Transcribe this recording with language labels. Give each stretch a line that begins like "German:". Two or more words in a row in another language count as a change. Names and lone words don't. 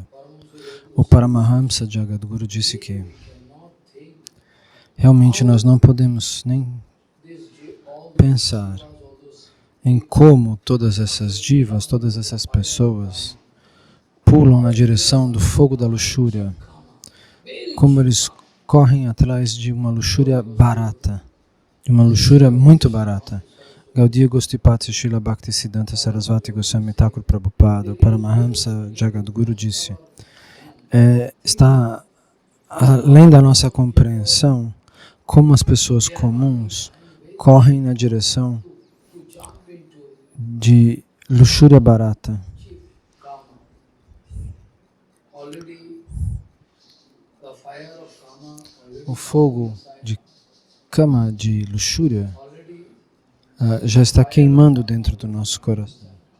Portuguese: O Paramahamsa Jagadguru disse que realmente nós não podemos nem pensar em como todas essas divas, todas essas pessoas pulam na direção do fogo da luxúria, como eles correm atrás de uma luxúria barata, de uma luxúria muito barata.
Sanskrit: Gaudiya Gostipati Srila Bhakti Siddhanta Sarasvati Goswami Thakur Prabhupada,
Portuguese: o Paramahamsa Jagadguru disse, está além da nossa compreensão como as pessoas comuns correm na direção de luxúria barata. O fogo de cama de luxúria já está queimando dentro do nosso coração.